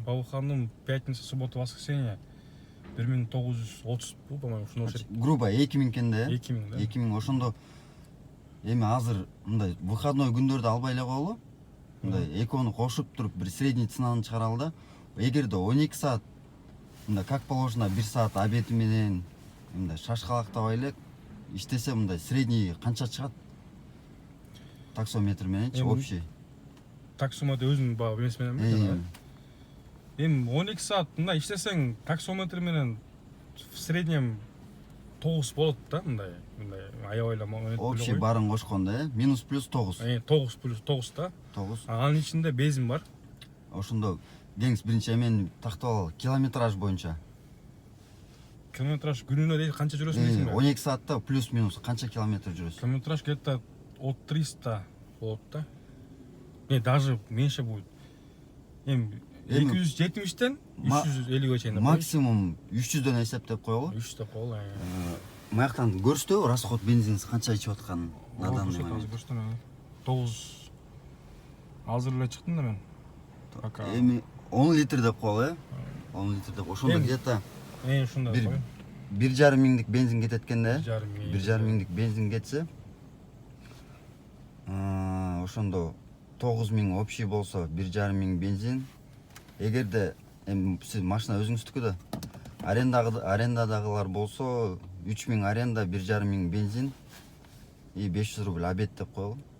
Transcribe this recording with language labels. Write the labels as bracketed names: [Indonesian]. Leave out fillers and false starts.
[Russian] По выходным пятница, суббота, воскресенье 1930 бул, по-моему, [Kyrgyz] ушуну окшойт. Грубо 2000 экен да? 2000 да. 2000 ошондо эми азыр мындай выходной күндөрдө албай эле коелу. Мындай экөөнү кошуп туруп бир средний ценаны чыгаралы да. Эгерде 12 саат мындай [Russian] как положено [Kyrgyz] 1 саат обеди менен мындай шашкалактабай эле иштесе мындай средний канча чыгат? Таксометр мененчи общий. Таксометр өзүнүн баягы эмеси мененби? Эми 12 саат мындай иштесең, таксометр менен [Russian] в среднем [Kyrgyz] 9 болот да, мындай аябай эле. Общий барын кошкондо, минус плюс 9. 9 плюс 9 да. 9. Анын ичинде бензин бар. Ошондо деңиз биринчи эмени тактап алалы, километраж боюнча. Километраж күнүнө канча жүрөсүң дейсиңби? 12 саатта плюс минус канча километр жүрөсүң? Километраж [Russian] где-то от [Kyrgyz] 300 болот да. [Russian] Даже меньше будет. [Kyrgyz] Эми 270-тен 350-ге чейин. Максимум 300дөн эсептеп коелу. 300 деп коелу. Маяктан көрсөтөбү расход бензиниңиз канча ичип атканын? Азыр көрсөтөм. 9 азыр эле чыктым да мен. Эми 10 литр деп коелу, 10 литр деп. Ошондо где-то ушундай кой. 1,5 миңдик бензин кетет экен да. 1,5 миңдик бензин кетсе, ошондо 9000 общий болсо 1,5 миң бензин. Эгерде эми сиз машина өзүңүздүкү да арендадагылар болсо 3000 аренда, 1,5 миң бензин и 500 рубль обед деп коелу.